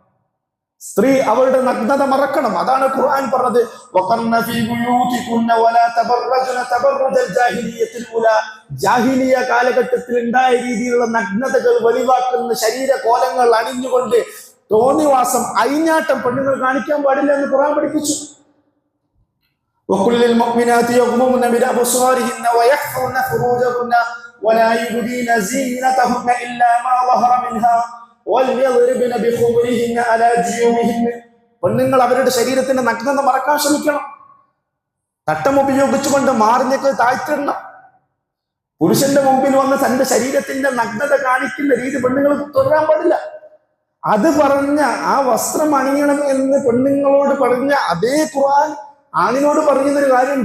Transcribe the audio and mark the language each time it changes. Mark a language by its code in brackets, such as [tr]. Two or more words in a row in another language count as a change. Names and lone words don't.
[ml] അതാണ് ഖുർആൻ പറഞ്ഞത്, ജാഹിലിയ കാലഘട്ടത്തിൽ ഉണ്ടായ രീതിയിലുള്ള നഗ്നതകൾ വെളിവാക്കുന്ന ശരീരകോലങ്ങൾ അണിഞ്ഞുകൊണ്ട് തോന്നിവാസം, അയിഞ്ഞാട്ടം പെണ്ണുങ്ങൾ കാണിക്കാൻ പാടില്ല എന്ന് ഖുർആൻ പഠിപ്പിച്ചു. [ar] وَقُلِّ الْمُؤْمِنَاتِ يَغْضُضْنَ مِنْ أَبْصَارِهِنَّ وَيَحْفَظْنَ فُرُوجَهُنَّ وَلَا يُبْدِينَ زِينَتَهُنَّ إِلَّا مَا ظَهَرَ مِنْهَا [ml] പെണ്ണുങ്ങൾ അവരുടെ ശരീരത്തിന്റെ നഗ്നത മറക്കാൻ ശ്രമിക്കണം. തട്ടം ഉപയോഗിച്ചുകൊണ്ട് മാറിഞ്ഞൊക്കെ താഴ്ത്തിടണം. പുരുഷന്റെ മുമ്പിൽ വന്ന് തന്റെ ശരീരത്തിന്റെ നഗ്നത കാണിക്കുന്ന രീതി പെണ്ണുങ്ങൾ തുടരാൻ പാടില്ല. അത് പറഞ്ഞ ആ വസ്ത്രം അണിയണം എന്ന് പെണ്ണുങ്ങളോട് പറഞ്ഞ അതേ ഖുർആൻ ആണിനോട് പറയുന്നൊരു കാര്യമുണ്ട്.